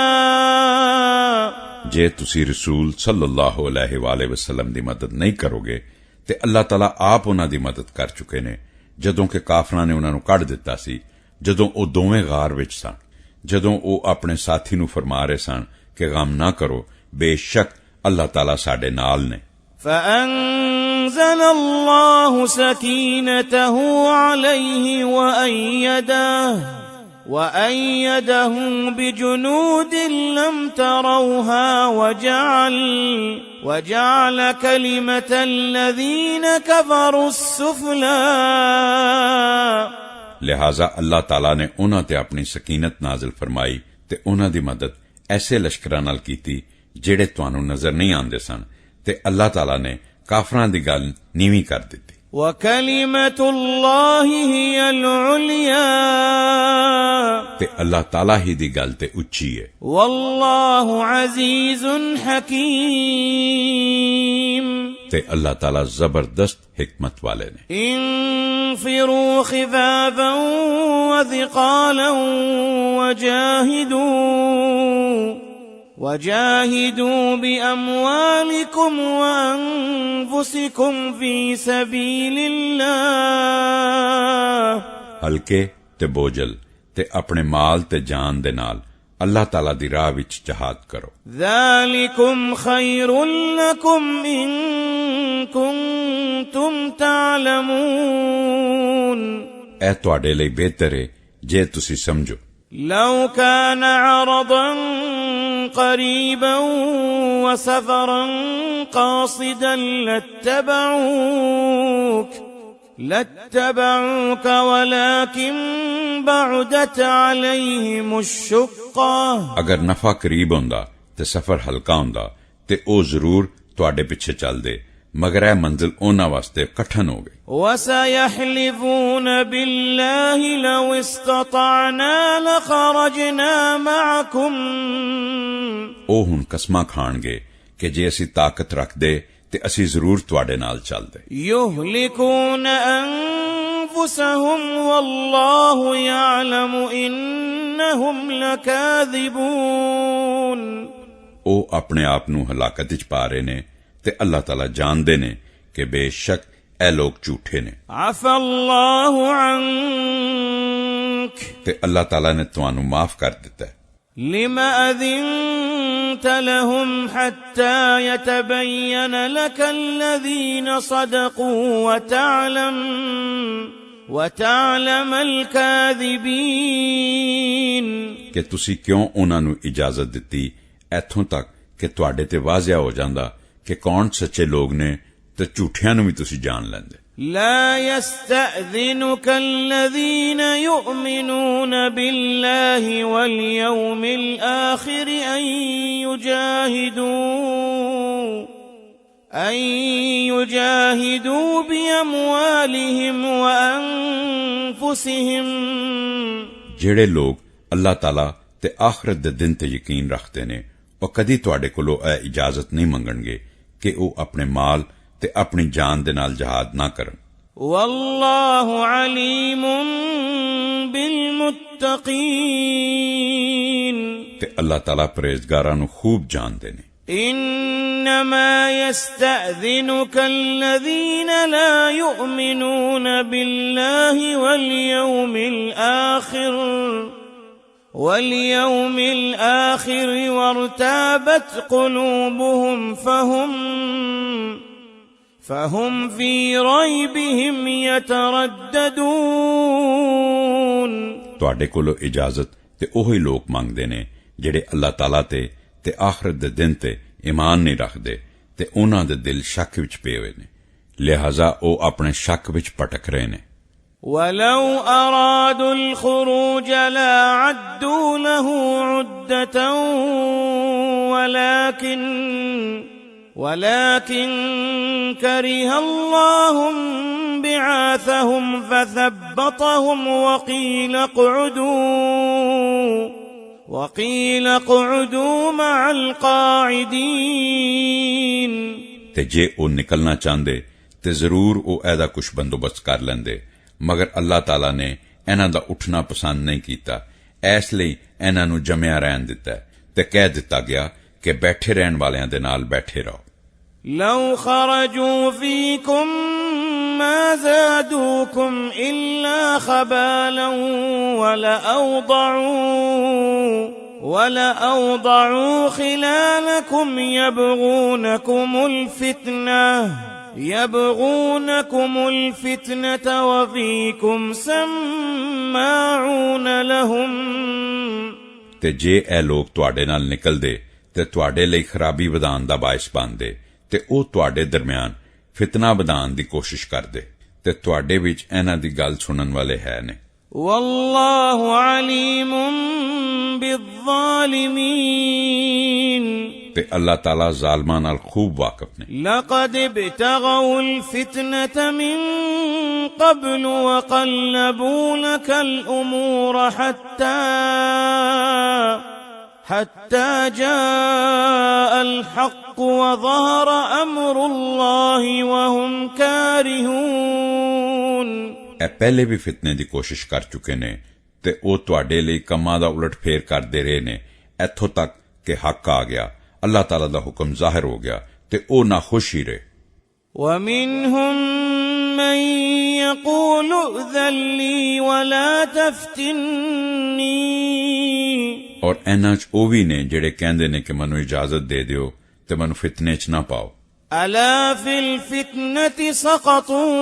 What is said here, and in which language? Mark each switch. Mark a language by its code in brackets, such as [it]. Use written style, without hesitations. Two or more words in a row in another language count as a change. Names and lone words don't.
[pa] ਜੇ ਤੁਸੀਂ ਰਸੂਲ [ar] صلى الله عليه وسلم [pa] ਦੀ ਮਦਦ ਨਹੀਂ ਕਰੋਗੇ ਤੇ ਅੱਲਾਹ ਤਾਲਾ ਆਪ ਉਹਨਾਂ ਦੀ ਮਦਦ ਕਰ ਚੁੱਕੇ ਨੇ ਜਦੋਂ ਕਿ ਕਾਫਰਾਂ ਨੇ ਉਹਨਾਂ ਨੂੰ ਕੱਢ ਦਿੱਤਾ ਸੀ, ਜਦੋਂ ਉਹ ਦੋਵੇਂ ਗਾਰ ਵਿੱਚ ਸਨ, ਜਦੋਂ ਉਹ ਆਪਣੇ ਸਾਥੀ ਨੂੰ ਫਰਮਾ ਰਹੇ ਸਨ ਕਿ ਗਮ ਨਾ ਕਰੋ, ਬੇਸ਼ੱਕ ਅੱਲਾਹ ਤਾਲਾ ਸਾਡੇ ਨਾਲ ਨੇ। [ar] فأنزل الله سكينته عليه وأيده بجنود لم تروها وجعل كلمة الذين كفروا السفلى [pa] لہذا اللہ تعالی نے انہاں تے اپنی سکینت نازل فرمائی تے انہاں دی مدد ایسے لشکراں نال کیتی جڑے تانوں نظر نہیں آندے سن تے اللہ تعالی نے کافراں دی گل نیویں کر دتی۔ [ar] وَكَلِمَةُ اللَّهِ هِيَ الْعُلْيَا [pa] تے اللہ تعالی ہی دی گل تے اچھی ہے۔ [ar] وَاللَّهُ عَزِيزٌ حَكِيمٌ [pa] تے اللہ تعالی زبردست حکمت والے نے۔ [ar] انفروا خفافا وثقالا وجاهدوا بأموالكم وأنفسكم في سبيل الله [pa] ہلکے تے بوجھل تے اپنے مال تے جان دے نال اللہ تعالی دی راہ وچ جہاد کرو۔ [ar] ذالکم خیر لکم ان کنتم تعلمون [pa] اے تواڈے لئی بہتر ہے جے تسی سمجھو۔ [ar] لو كان عرضا قريبا وسفرا قاصدا لاتبعوك ولكن بعدت عليهم الشقة [pa] اگر نفع قریب ہوندا تے سفر ہلکا ہوندا تے او ضرور تواڈے پیچھے چل دے، مگر اے منزل انہاں واسطے کٹھن ہو گئی۔ [ar] وَسَيَحْلِفُونَ بِاللَّهِ لَوْ اسْتَطَعْنَا لَخَرَجْنَا مَعَكُمْ [pa] او ہن قسماں کھان گے کہ جے اسی طاقت رکھ دے تے اسی ضرور تواڈے نال چل دے۔ [ar] يُهْلِكُونَ أَنفُسَهُمْ وَاللَّهُ يَعْلَمُ إِنَّهُمْ لَكَاذِبُونَ [pa] او اپنے آپ نو ہلاکت وچ پا رہے نے تے اللہ تعالی جاندے نے کہ بے شک اے لوگ جھوٹے نے۔ [ar] عفا اللہ عنک [pa] تے اللہ تعالی نے تانوں معاف کر دیتا ہے۔ [ar] لما أذنت لهم حتى يتبين لك الذين صدقوا وتعلم الكاذبين [pa] کہ تسی کیوں انہاں نو اجازت دتی ایتھوں تک کہ تواڈے تے واضح ہو جاندا کہ کون سچے لوگ نے تے جھوٹیاں نو بھی تسی جان لیندے۔ [ar] لا يستأذنك الذين يؤمنون بالله واليوم الآخر أن يجاهدوا بأموالهم وأنفسهم [pa] ਜਿਹੜੇ ਲੋਕ ਅੱਲਾਹ ਤਾਲਾ ਤੇ ਆਖਰਤ ਦੇ ਦਿਨ ਤੇ ਯਕੀਨ ਰੱਖਦੇ ਨੇ ਉਹ ਕਦੀ ਤੁਹਾਡੇ ਕੋਲੋਂ ਇਹ ਇਜਾਜ਼ਤ ਨਹੀਂ ਮੰਗਣਗੇ ਕਿ ਉਹ ਆਪਣੇ ਮਾਲ ਤੇ ਆਪਣੀ ਜਾਨ ਦੇ ਨਾਲ ਜਹਾਦ ਨਾ ਕਰਨ। [ar] والله عليم بالمتقين [pa] ਤੇ ਅੱਲਾਹ ਤਾਲਾ ਪਰਹੇਜ਼ਗਾਰਾਂ ਨੂੰ ਖੂਬ ਜਾਣਦੇ ਨੇ। [ar] إنما يستأذنك الذين لا يؤمنون بالله واليوم الآخر وارتابت قلوبهم فهم في ريبهم يترددون [pa] ਤੁਹਾਡੇ ਕੋਲੋਂ ਇਜਾਜ਼ਤ ਤੇ ਉਹੀ ਲੋਕ ਮੰਗਦੇ ਨੇ ਜਿਹੜੇ ਅੱਲਾਹ ਤਾਲਾ ਤੇ ਆਖਰਤ ਦੇ ਦਿਨ ਤੇ ਈਮਾਨ ਨਹੀਂ ਰੱਖਦੇ ਤੇ ਉਹਨਾਂ ਦੇ ਦਿਲ ਸ਼ੱਕ ਵਿੱਚ ਪਏ ਹੋਏ ਨੇ, ਲਿਹਾਜ਼ਾ ਉਹ ਆਪਣੇ ਸ਼ੱਕ ਵਿੱਚ ਭਟਕ ਰਹੇ ਨੇ। [ar] ولو أرادوا الخروج لأعدوا له عدة ولكن كره الله بعاثهم فثبطهم وقيل اقعدوا مع القاعدين [pa] ਤੇ ਜੇ ਉਹ ਨਿਕਲਣਾ ਚਾਹੁੰਦੇ ਤੇ ਜ਼ਰੂਰ ਉਹ ਇਹਦਾ ਕੁਝ ਬੰਦੋਬਸਤ ਕਰ ਲੈਂਦੇ, ਮਗਰ ਅੱਲਾਹ ਤਾਲਾ ਨੇ ਇਹਨਾਂ ਦਾ ਉੱਠਣਾ ਪਸੰਦ ਨਹੀਂ ਕੀਤਾ, ਇਸ ਲਈ ਇਹਨਾਂ ਨੂੰ ਜਮਿਆ ਰਹਿਣ ਦਿੱਤਾ ਤੇ ਕਹਿ ਦਿੱਤਾ ਗਿਆ ਕਿ ਬੈਠੇ ਰਹਿਣ ਵਾਲਿਆਂ ਦੇ ਨਾਲ ਬੈਠੇ ਰਹੋ। [ar] لو خرجوا فيكم ما زادوكم إلا خبالا ولأوضعوا خلالكم يبغونكم الفتنة وفيكم سماعون لهم [pa] ਤੇ ਜੇ ਇਹ ਲੋਕ ਤੁਹਾਡੇ ਨਾਲ ਨਿਕਲਦੇ ਤੇ ਤੁਹਾਡੇ ਲਈ ਖਰਾਬੀ ਵਧਾਉਣ ਦਾ ਬਾਇਸ ਬਣਦੇ ਤੇ ਉਹ ਤੁਹਾਡੇ ਦਰਮਿਆਨ ਫਿਤਨਾ ਵਧਾਉਣ ਦੀ ਕੋਸ਼ਿਸ਼ ਕਰਦੇ ਤੇ ਤੁਹਾਡੇ ਵਿੱਚ ਇਹਨਾਂ ਦੀ ਗੱਲ ਸੁਣਨ ਵਾਲੇ ਹੈ ਨੇ। [ar] والله عليم بالظالمين [pa] ਤੇ ਅੱਲਾਹ ਤਾਲਾ ਜ਼ਾਲਮਾਂ ਨਾਲ ਖੂਬ ਵਾਕਿਫ ਨੇ। [ar] لقد ابتغوا الفتنة من قبل وقلبوا لك الأمور حتى جاء الحق وظهر أمر الله وهم كارهون [pa] ਇਹ ਪਹਿਲੇ ਵੀ ਫਿਤਨੇ ਦੀ ਕੋਸ਼ਿਸ਼ ਕਰ ਚੁੱਕੇ ਨੇ ਤੇ ਉਹ ਤੁਹਾਡੇ ਲਈ ਕੰਮਾਂ ਦਾ ਉਲਟ ਫੇਰ ਕਰਦੇ ਰਹੇ ਨੇ, ਇੱਥੋਂ ਤੱਕ ਕਿ ਹੱਕ ਆ ਗਿਆ, ਅੱਲਾਹ ਤਾਲਾ ਦਾ ਹੁਕਮ ਜ਼ਾਹਿਰ ਹੋ ਗਿਆ ਤੇ ਉਹ ਨਾਖੁਸ਼ ਹੀ ਰਹੇ। [ar] ومنهم من يقول ائذن لي ولا تفتني [pa] ਔਰ ਇਹਨਾਂ 'ਚ ਉਹ ਵੀ ਨੇ ਜਿਹੜੇ ਕਹਿੰਦੇ ਨੇ ਕਿ ਮੈਨੂੰ ਇਜਾਜ਼ਤ ਦੇ ਦਿਓ ਤੇ ਮੈਨੂੰ ਫਿਤਨੇ 'ਚ ਨਾ ਪਾਓ। [ar] ألا في الفتنة سقطوا